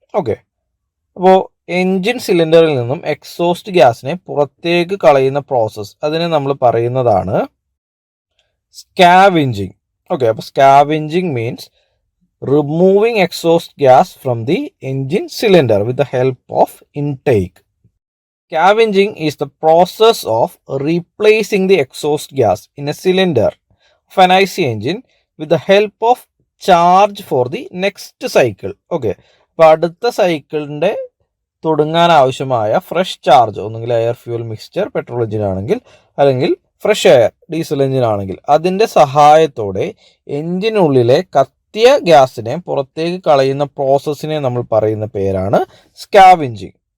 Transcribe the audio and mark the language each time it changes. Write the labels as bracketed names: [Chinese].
[Malayalam] Okay, അപ്പോൾ engine സിലിണ്ടറിൽ നിന്നും എക്സോസ്റ്റ് ഗ്യാസിനെ പുറത്തേക്ക് കളയുന്ന പ്രോസസ്സ്, അതിനെ നമ്മൾ പറയുന്നതാണ് സ്കാവെഞ്ചിങ്. [English] Okay, അപ്പോൾ scavenging means removing exhaust gas from the engine cylinder with the help of intake. Scavenging is the process of replacing the exhaust gas in a cylinder of an IC engine with the help of charge for the next cycle. [Malayalam] Okay, അപ്പോൾ അടുത്ത സൈക്കിളിൻ്റെ തുടങ്ങാൻ ആവശ്യമായ fresh charge, ഒന്നുകിൽ air fuel mixture petrol engine ആണെങ്കിൽ, അല്ലെങ്കിൽ fresh air diesel engine ആണെങ്കിൽ, അതിൻ്റെ സഹായത്തോടെ എഞ്ചിനുള്ളിലെ കത്തിയ ഗ്യാസിനെ പുറത്തേക്ക് കളയുന്ന പ്രോസസ്സിനെ നമ്മൾ പറയുന്ന പേരാണ് സ്കാവെഞ്ചിങ്.